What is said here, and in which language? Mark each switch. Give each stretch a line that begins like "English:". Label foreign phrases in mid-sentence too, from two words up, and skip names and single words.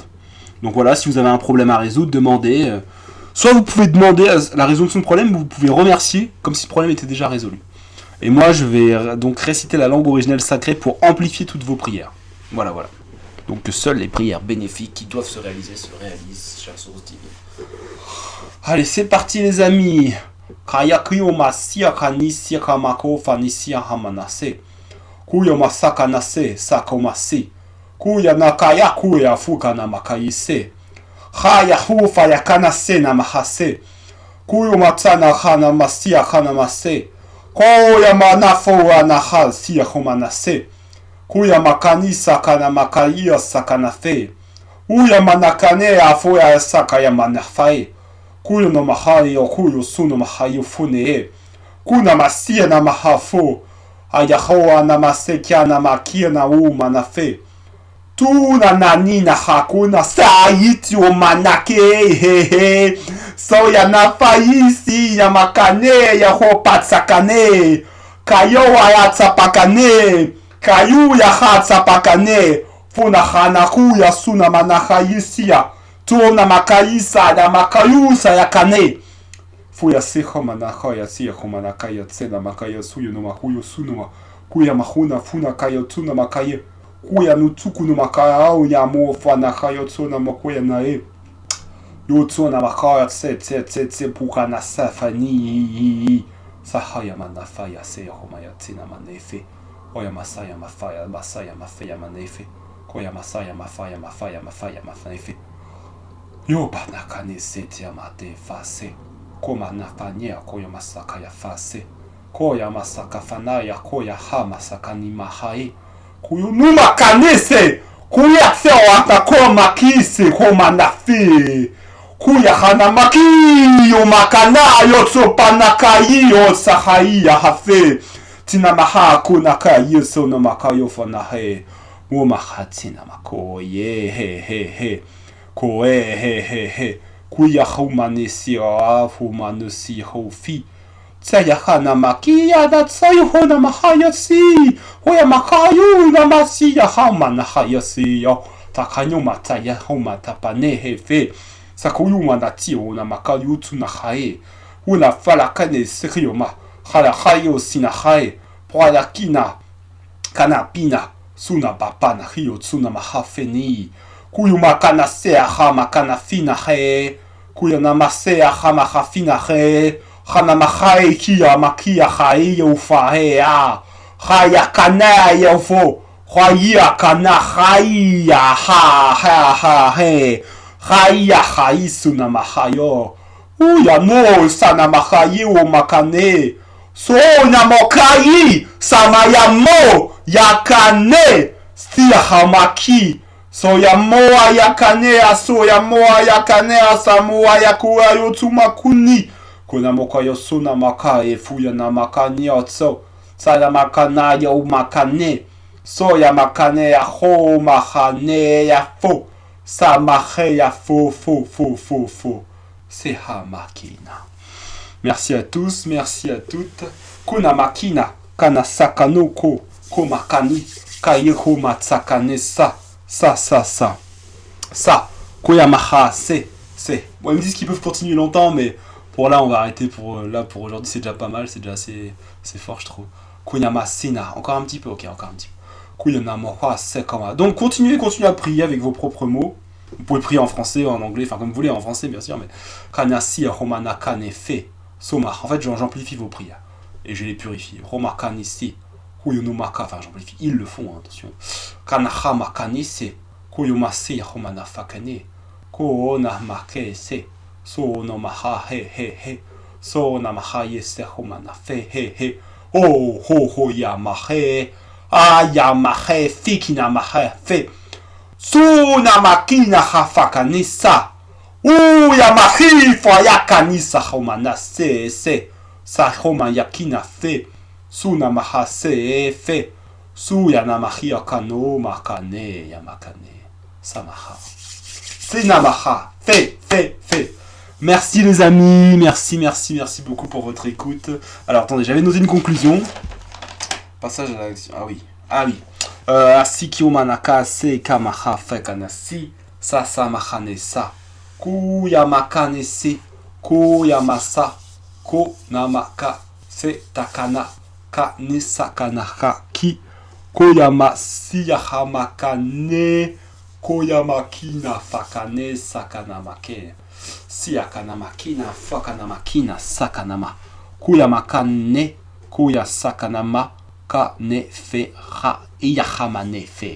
French: Donc voilà, si vous avez un problème à résoudre, demandez. Soit vous pouvez demander la résolution de problème, ou vous pouvez remercier comme si le problème était déjà résolu. Et moi, je vais donc réciter la langue originelle sacrée pour amplifier toutes vos prières. Voilà, voilà. Donc que seules les prières bénéfiques qui doivent se réalisent, chère source divine. Allez, c'est parti les amis. Kayakuyo masia kanisia kamako fanisia hamanase. Kuyo masaka nase sakomasi. Kuya nakaya kuya fuka na makaise. Haya hufa yakanase na mahase. Kuyo matana hana masia hana mase. Koya manafo anaha siya homanase. Kuya makanisa kana makaiya sakanafe. Uya manakane afo ya sakaya manafae. Kuyo no mahai yo kuyo suno mahai fune. Kuna masia na mahafo. Ayahoa na masekia na makia na manafe. Tuna nani na hakuna saiti o manake hehe. So ya nafaisi ya makane ya hopatsakane. Kayo ya tsapakane. Kayu ya hatsapakane. Funa hanaku ya suna manahayisia. Tuna makaisa na makayusa ya kane. Fuya seho manahaya siya homanakaya tsena makaya suyo no mahuyo sunoma. Kuya mahuna funa kayo tuna makaya. Kuya nutsuku no makaya au ya mo fana kayo tsona makoya nae. Yo tsona makaya tse puka na safani. Sahaya manafaya seya homaya tsena manefe. Oya masaya mafaya manefe. Koya masaya mafaya manefe. Yo banakane sete amate fase. Koma nafanya koya masaka ya fase. Koya masaka fanaya koya ha masaka ni mahai. Kuyo numa kanese. Kuya se watako makise koma nafi. Kuya hana maki yo makana yotso panakai yo sahai ya hafe. Tina maha kuna kai so no makayo fanahe. Wo mahatina mako ye he. Ko he. Kuya humanisi humanisi hofi. Tsaya hana makia da tsayu hona mahayasi. Hoya makayu na masiya hama na hayasi yo. Takanyo mataya homa tapane hefe. Sakuyu manati na makayu tuna hae. Una falakane serioma. Hala hayo sina hae. Poya kina. Kanapina. Suna bapana hiyo tsuna mahafeni. Kuyu makana sea hama kana fina he. Kuyu namasea hama hafina he. Hana mahai kia makia hai yo fahe a. Haya kana yo fo. Haya kana haya ha he. Haya hai suna mahayo. Uya no sana mahai o makane. So na mokai sama ya mo yakane. Stia hamaki. So ya moa yakanea, so ya moa yakanea, samoa yakuwa yotuma kuni. Kuna moka yosuna maka efuya na makani otso. Saya makana ya umakane. So ya makane ya ho mahane ya fo. Sa mahe ya fo. C'est ha makina. Merci à tous, merci à toutes. Kuna makina, kana sakanoko, komakani, kayeho matsakane sa. Sa. Koya mahase, c'est. Bon, ils me disent qu'ils peuvent continuer longtemps, mais pour là, on va arrêter pour pour aujourd'hui, c'est déjà pas mal, c'est déjà assez fort, je trouve. Kuyama Sina, encore un petit peu, ok, encore un petit peu. Kuyama Mohwa Sekama. Donc, continuez à prier avec vos propres mots. Vous pouvez prier en français ou en anglais, enfin comme vous voulez, en français bien sûr, mais Kanasi Romanaka Nefe Soma. En fait, j'amplifie vos prières et je les purifie. Romaka Nisi Kuyunumaka, enfin j'amplifie, ils le font, hein, attention. Kanaha Makanise Kuyumasi Romana Fakane Koona Makese So no Maha He He He So Namaha Yese Romana Fe He He Oh Ho Ho Yamahe Ayamahe Fikinamahe Fe Suna makina hafakanisa. Uya mahifa yakanisa homana se. Sahoma yakina fe. Suna mahase fe. Suya namahia kano makane yamakane. Samaha. Sinamaha. Fe. Merci les amis. Merci beaucoup pour votre écoute. Alors attendez, j'avais noté une conclusion. Passage à l'action. Ah oui. Asikyo manaka se kamaha fekanasi sasa mahanesa kuyamakane koyamasa ko namaka se takana ka nisakanaka ki koyamasi yahamakane koyamakina fakane sakanamake siakanamakina fakanamakina sakanama koyamakane koyasakanama Kanefe ra Yahamanefe.